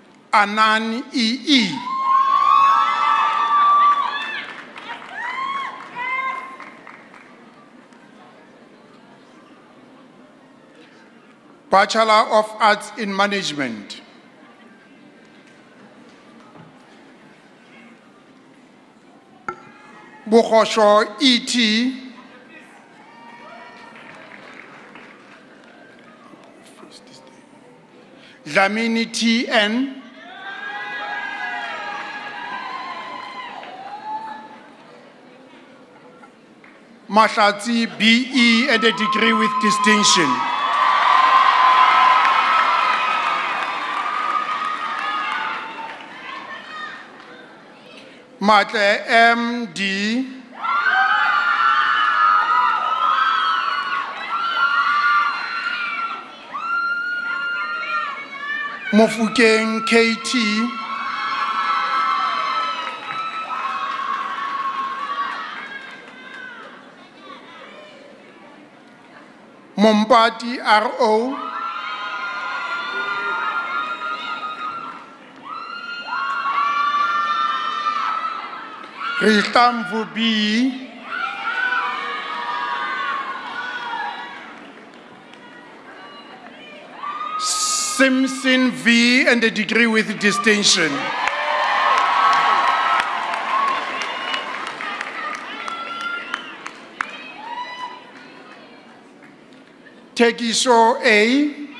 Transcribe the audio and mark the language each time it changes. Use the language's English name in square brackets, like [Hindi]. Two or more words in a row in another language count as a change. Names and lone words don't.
[English] Anan E.E. Bachelor of Arts in Management. Bukhosho E.T. Dlamini T.N. Mahlatsi B.E. and a degree with distinction. Matle M.D. Mofukeng K.T. Mompati R.O. Rihtamvu B. Simpson V. and a degree with distinction. Tekiso A.